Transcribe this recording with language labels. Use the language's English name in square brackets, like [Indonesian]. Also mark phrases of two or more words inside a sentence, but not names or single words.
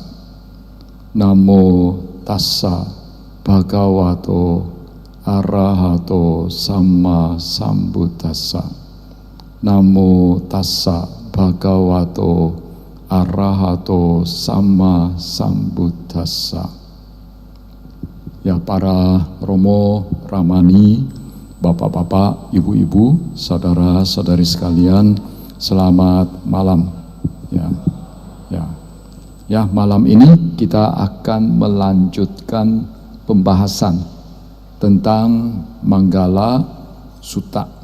[Pali] Namo tassa bhagavato arahato sama sambuddhassa. Namo tassa bhagavato arahato sama sambuddhassa. [Indonesian] Ya para Romo, Ramani, Bapak-bapak, Ibu-ibu, saudara-saudari sekalian, selamat malam. Ya, malam ini kita akan melanjutkan pembahasan tentang Manggala Sutta.